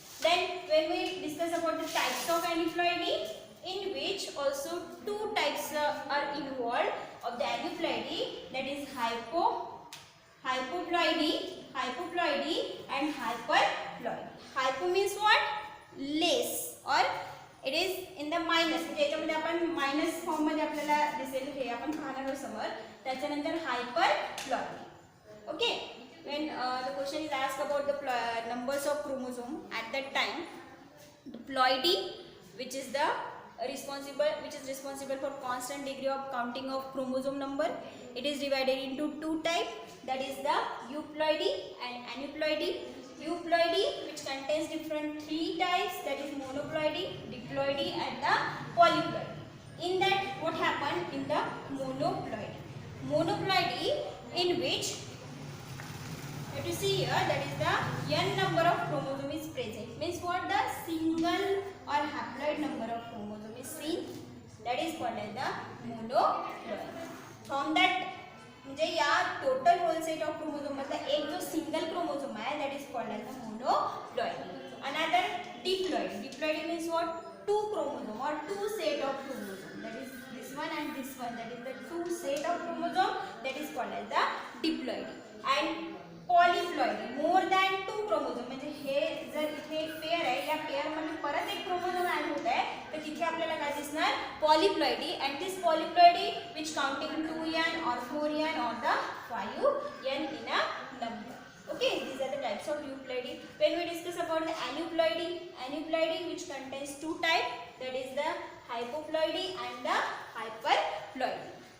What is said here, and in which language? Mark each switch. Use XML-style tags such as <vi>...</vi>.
<en>Then when we discuss about the types of aneuploidy, in which also two types are involved of the aneuploidy, that is hypoploidy and hyperploidy. Hypo means what? Less, or it is in the minus,</en> <mr>त्याच्यामध्ये आपण minus form मध्ये आपल्याला दिसेल, हे आपण पाहणार आहोत समोर.</mr> <en>त्याच्यानंतर hyperploidy. Okay, when the question is asked about the numbers of chromosome, at that time the ploidy which is responsible for constant degree of counting of chromosome number, it is divided into two types, that is the euploidy and aneuploidy. Euploidy which contains different three types, that is monoploidy, diploidy and the polyploidy. In that, what happened in the monoploidy, in which have to see here, that is the n number of chromosome is present. Means what? The single or haploid number of chromosome is seen. That is called as the monoploid. From that</en> <mr>म्हणजे या total hole set of chromosome मधला एक जो single chromosome आहे</mr> <en>that is called as the monoploid. Another diploid. Diploid means what? Two chromosome or two set of chromosome. That is this one and this one. That is the two set of chromosome. That is called as the diploid. And polyploid, more than two chromosome.</en> <mr>म्हणजे हे जर इथे एक pair आहे, या pair मध्ये परत एक क्रोमोसोम ऍड होत आहे, तर तिथे आपल्याला काय दिसणार?</mr> <en>Polyploidy. And this polyploidy which counting 2n or 4n or the 5n in a number. Okay, these are the types of euploidy. When we discuss about the aneuploidy which contains two types, that is the hypoploidy and the hyperploidy.</en>